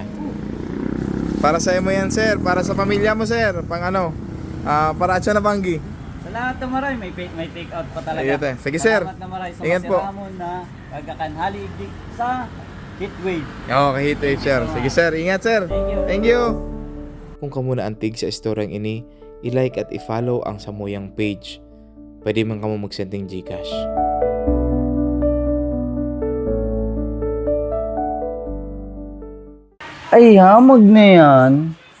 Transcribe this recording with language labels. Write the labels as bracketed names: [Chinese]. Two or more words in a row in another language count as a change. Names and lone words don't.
[Filipino] Para sa mo yan, sir. Para sa pamilya mo, sir. [Bikol] Pang ano, para at siya na banggi. Salamat na maray, may [English] take out [Bikol] pa talaga. [Filipino] Ayun, sige, sir. [Bikol] Salamat na maray sa [Filipino] Ingat po. [Bikol] masiramon na kagakanhali sa heatwave. [Filipino] Okay, heatwave, sir. Sige, sir. Ingat, sir. [English] Thank you. Thank you. [Bikol] Kung kamo na antig sa istoryang ini, [Filipino] i-like at i-follow ang Samuyang page. [Bikol] Pwede man kamo mag-sending Gcash. Ay, hamog na yan.